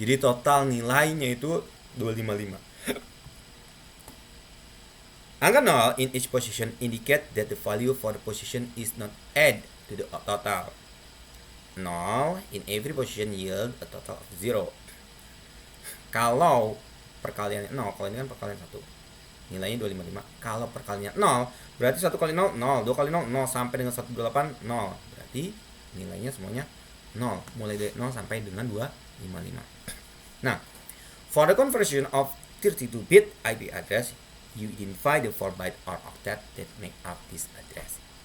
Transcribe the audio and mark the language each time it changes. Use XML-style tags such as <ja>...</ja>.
<id>Jadi total nilainya itu 255. Angka</id> <en>0 in each position indicate that the value for the position is not add to the total. 0 in every position yield a total of 0.</en> <id>Kalau perkaliannya 0, kalau ini kan perkalian 1, nilainya 255. Kalau perkaliannya 0, berarti 1 kali 0, 0. 2 kali 0, 0. Sampai dengan 128, 0. Berarti nilainya semuanya 0. Mulai dari 0 sampai dengan 255. Nah,</id> <en>for the conversion of 32-bit IP address, you identify the 4 byte or octet that make up this address.</en>